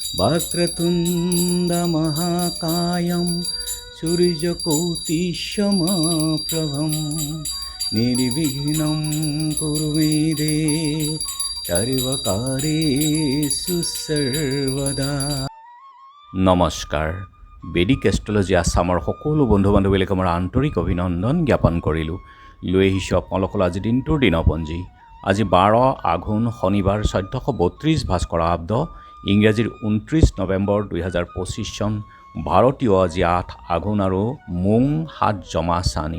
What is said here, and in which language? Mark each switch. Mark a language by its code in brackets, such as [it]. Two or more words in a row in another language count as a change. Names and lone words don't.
[sa] वक्रतुण्डमहाकायं सूर्यकोटिसमप्रभं निर्विघ्नं कुरु मे देव सर्वकार्येषु सर्वदा। [as] নমস্কাৰ। বেদিক এষ্ট্ৰলজি আছামৰ সকলো বন্ধু বান্ধৱীলৈকে মই আন্তৰিক অভিনন্দন জ্ঞাপন কৰিলোঁ। লৈ আহিছোঁ আপোনালোকৰ আজি দিনটোৰ দিনপঞ্জী। আজি 12 আঘোণ শনিবাৰ 1432 ভাস্কৰাব্দ, ইংৰাজীৰ 29 নৱেম্বৰ 2025 চন, ভাৰতীয় আজি 8 আঘোণ আৰু মোং 7 জমা চানি।